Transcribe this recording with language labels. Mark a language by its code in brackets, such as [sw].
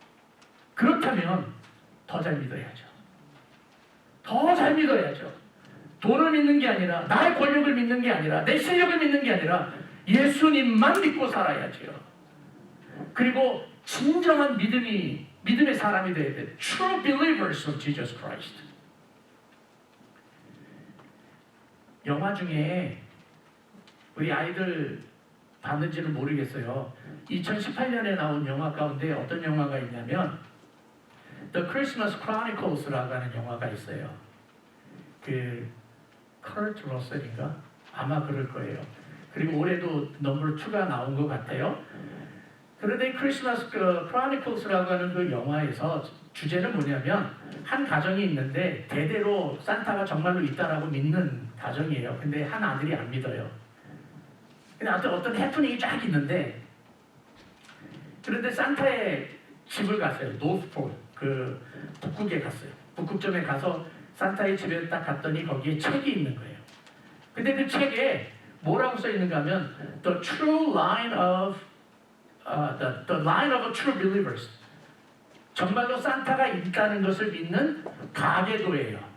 [ko] 그렇다면 더 잘 믿어야죠. 더 잘 믿어야죠. 돈을 믿는 게 아니라, 나의 권력을 믿는 게 아니라, 내 실력을 믿는 게 아니라 예수님만 믿고 살아야죠. 그리고 진정한 믿음의 사람이 되어야 돼. [en] True believers of Jesus Christ. [ko] 영화 중에 우리 아이들 봤는지는 모르겠어요. 2018년에 나온 영화 가운데 어떤 영화가 있냐면 The Christmas Chronicles라고 하는 영화가 있어요. 그 커트 러셀인가? 아마 그럴 거예요. 그리고 올해도 넘버 2가 나온 것 같아요. 그런데 크리스마스 크로니클스라고 하는 그 영화에서 주제는 뭐냐면 한 가정이 있는데 대대로 산타가 정말로 있다라고 믿는 가정이에요. 근데 한 아들이 안 믿어요. 근데 어떤 해프닝이 쫙 있는데 그런데 산타의 집을 갔어요. 노스폴 그 북극에 갔어요. 북극점에 가서 산타의 집에 딱 갔더니 거기에 책이 있는 거예요. 근데 그 책에 뭐라고 써 있는가 하면 [en] The true line of the line of true believers. [ko] 정말로 산타가 있다는 것을 믿는 가계도예요.